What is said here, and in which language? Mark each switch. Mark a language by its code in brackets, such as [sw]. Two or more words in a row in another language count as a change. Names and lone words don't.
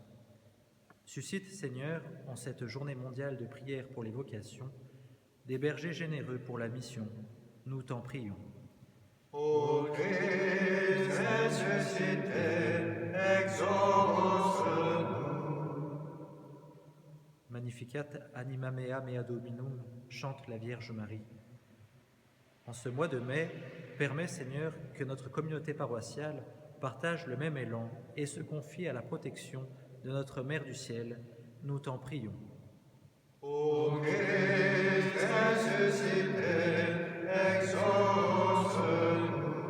[fr] Suscite, Seigneur, en cette journée mondiale de prière pour les vocations, des bergers généreux pour la mission. Nous t'en prions. Ô Christ ressuscité, exauce-nous. [la] Magnificat anima mea mea Dominum, [fr] chante la Vierge Marie. En ce mois de mai, permets, Seigneur, que notre communauté paroissiale partage le même élan et se confie à la protection de notre Mère du Ciel. Nous t'en prions. Ô Christ ressuscité, exauce-nous.